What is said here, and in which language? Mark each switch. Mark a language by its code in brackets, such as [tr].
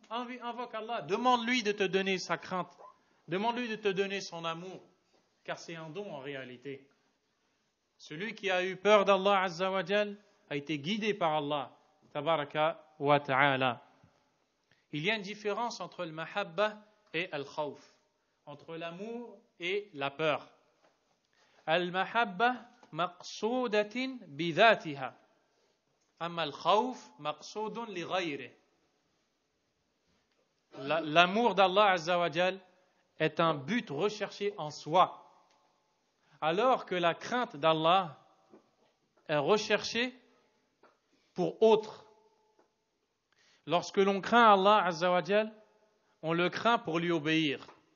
[fr] Invoque Allah, demande-lui de te donner sa crainte, demande-lui de te donner son amour, car c'est un don en réalité. Celui qui a eu peur d'Allah Azza wa Jal a été guidé par Allah Tabaraka wa Ta'ala. Il y a une différence entre le mahabba et le khawf, entre l'amour et la peur. [ar] المحبة مقصودة بذاتها أما الخوف مقصود لغيره. [fr] L'amour d'Allah Azza wa Jal est un but recherché en soi, alors que la crainte d'Allah est recherchée pour autre. Lorsque l'on craint Allah Azza wa Jal, on le craint pour lui obéir.